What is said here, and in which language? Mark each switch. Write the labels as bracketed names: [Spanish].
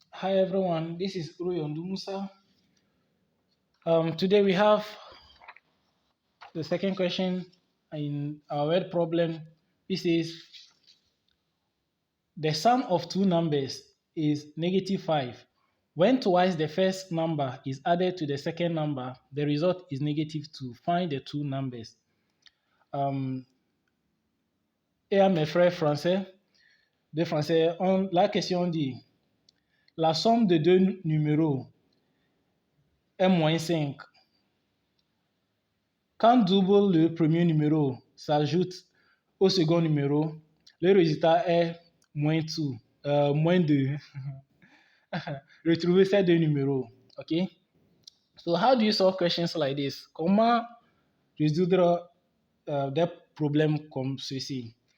[English] Hi everyone, this is Uruyondo Musa. Today we have the second question in our word problem. This is the sum of two numbers is negative 5. When twice the first number is added to the second number, the result is negative 2. Find the two numbers. [French] Et à mes frères français, de français, la question dit la somme de deux numéros est moins 5. Quand double le premier numéro s'ajoute au second numéro, le résultat est moins 2. Retrouvez ces deux numéros. OK? [English] So how do you solve questions like this? [French] Comment résoudre des problèmes comme ceci?